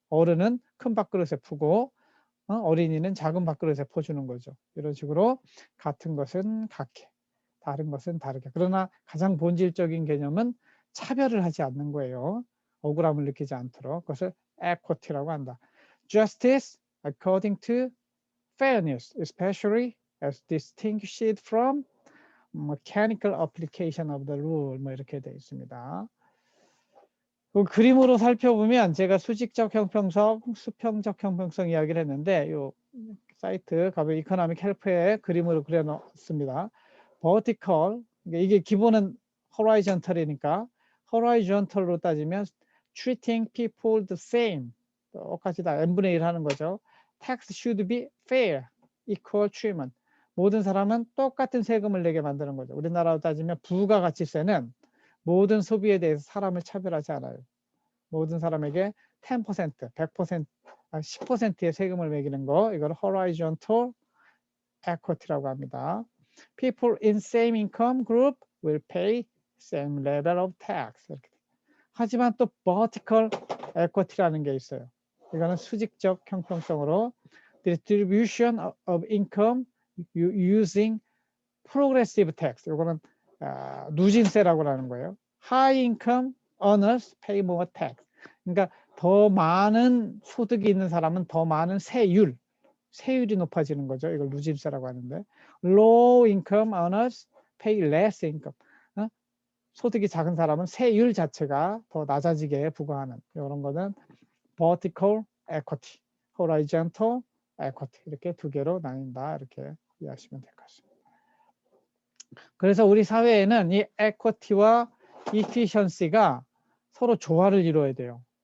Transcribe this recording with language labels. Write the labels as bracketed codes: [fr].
[ko] 어른은 큰 밥그릇에 푸고 어린이는 작은 밥그릇에 퍼주는 거죠. 이런 식으로 같은 것은 같게, 다른 것은 다르게. 그러나 가장 본질적인 개념은 차별을 하지 않는 거예요. 억울함을 느끼지 않도록. 그것을 equity라고 한다. [en] Justice according to fairness, especially as distinguished from mechanical application of the rule. [ko] 뭐 이렇게 되어 있습니다. 그 그림으로 살펴보면 제가 수직적 형평성, 수평적 형평성 이야기를 했는데 이 사이트 가면 이코노믹 헬프에 그림으로 그려놨습니다. vertical, 이게 기본은 horizontal이니까 horizontal로 따지면 [en] treating people the same, [ko] 똑같이 다 n분의 1 하는 거죠. [en] tax should be fair, equal treatment. [ko] 모든 사람은 똑같은 세금을 내게 만드는 거죠. 우리나라로 따지면 부가가치세는 모든 소비에 대해서 사람을 차별하지 않아요. 모든 사람에게 10%, 100%, 10%의 세금을 매기는 거, 이걸 horizontal equity라고 합니다. [en] People in same income group will pay same level of tax. [ko] 이렇게. 하지만 또 vertical equity라는 게 있어요. 이거는 수직적 형평성으로 [en] distribution of income using progressive tax. [ko] 이거는 누진세라고 하는 거예요. [en] High income earners pay more tax. [ko] 그러니까 더 많은 소득이 있는 사람은 더 많은 세율이 높아지는 거죠. 이걸 누진세라고 하는데, [en] low income earners pay less income. [ko] 소득이 작은 사람은 세율 자체가 더 낮아지게 부과하는 이런 거는 vertical equity, horizontal equity 이렇게 두 개로 나뉜다. 이렇게 이해하시면 될 것 같습니다. 그래서 우리 사회에는 이 equity와 efficiency가 서로 조화를 이루어야 돼요.